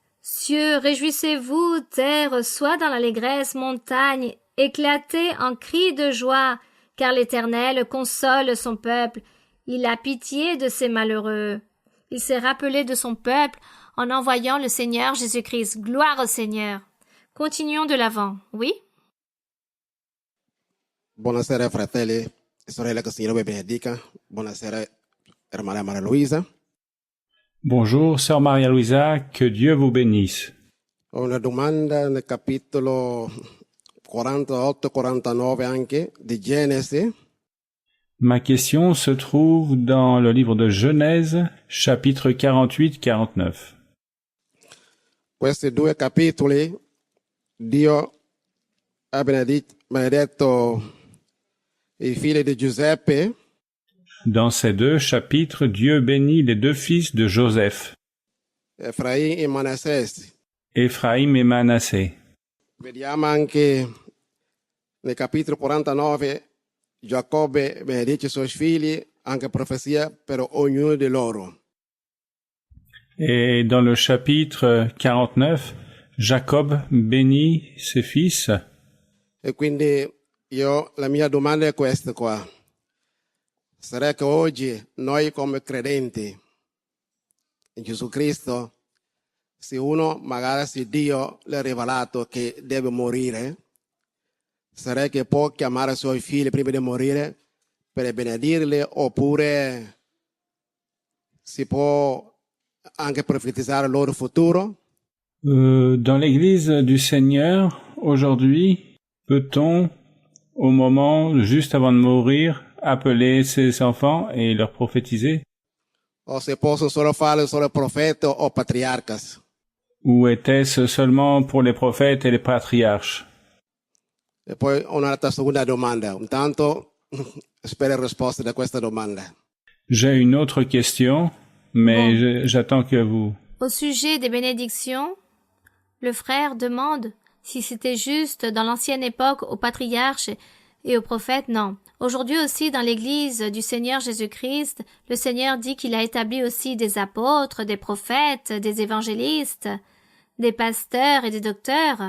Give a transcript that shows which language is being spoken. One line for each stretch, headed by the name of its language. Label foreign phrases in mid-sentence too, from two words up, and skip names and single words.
French: Cieux, réjouissez-vous, terre, sois dans l'allégresse, montagne, éclatez en cris de joie, car l'Éternel console son peuple, il a pitié de ses malheureux. Il s'est rappelé de son peuple en envoyant le Seigneur Jésus-Christ. Gloire au Seigneur. Continuons de l'avant, oui?
Italian: Buonasera fratelli e sorelle, che il Signore vi benedica. Buonasera hermana Maria Luisa.
French: Bonjour, sœur Maria Luisa, que Dieu vous bénisse.
Italian: Ho una domanda nel capitolo 48-49 anche di Genesi.
French: Ma question se trouve dans le livre de Genèse, chapitre 48-49.
Italian: Questi due capitoli Dio ha benedetto i figli di Giuseppe.
French: Dans ces deux chapitres, Dieu bénit les deux fils de Joseph,
Italian: Efraim e Manassese.
French: Ephraim et Manassé.
Italian: Vediamo anche nel capitolo 49 Giacobbe benedice i suoi figli, anche profezia per ognuno di loro.
French: Et dans le chapitre 49, Jacob bénit ses fils.
Italian: E quindi la mia domanda è questa qua. Sarà che oggi noi come credenti in Gesù Cristo, se uno magari se Dio le ha rivelato che deve morire, sarà che può chiamare i suoi figli prima di morire per benedirli, oppure si può anche profetizzare il loro futuro?
French: Dans l'Église du Seigneur, aujourd'hui, peut-on, au moment juste avant de mourir, appeler ses enfants et leur prophétiser?
Italian: O se possono solo fare solo profeti o patriarcas?
French: Ou était-ce seulement pour les prophètes et les patriarches?
Italian: E poi un'altra seconda domanda. Intanto spero risposta da questa domanda.
French: J'ai une autre question, mais j'attends que vous... Au sujet des bénédictions, le frère demande si c'était juste dans l'ancienne époque aux patriarches et aux prophètes. Non. Aujourd'hui aussi, dans l'Église du Seigneur Jésus-Christ, le Seigneur dit qu'il a établi aussi des apôtres, des prophètes, des évangélistes, des pasteurs et des docteurs.